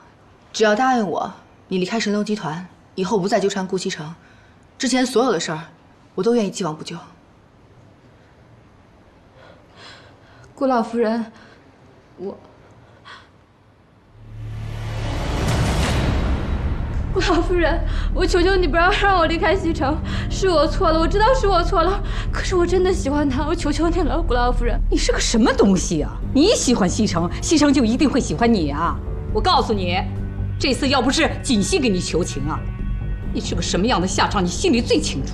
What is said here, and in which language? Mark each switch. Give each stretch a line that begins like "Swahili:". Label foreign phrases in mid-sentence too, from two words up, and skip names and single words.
Chinese: 只要答應我，你離開神龍集團，以後不再糾纏顧西城，之前所有的事兒，我都願意既往不咎。顧老夫人，顧老夫人，我求求你不要讓我離開西城，是我錯了，我知道是我錯了，可是我真的喜歡他，我求求你了，顧老夫人。你是個什麼東西啊？你喜歡西城，西城就一定會喜歡你啊？我告訴你，這次要不是錦溪給你求情啊，你是個什麼樣的下場，你心裡最清楚。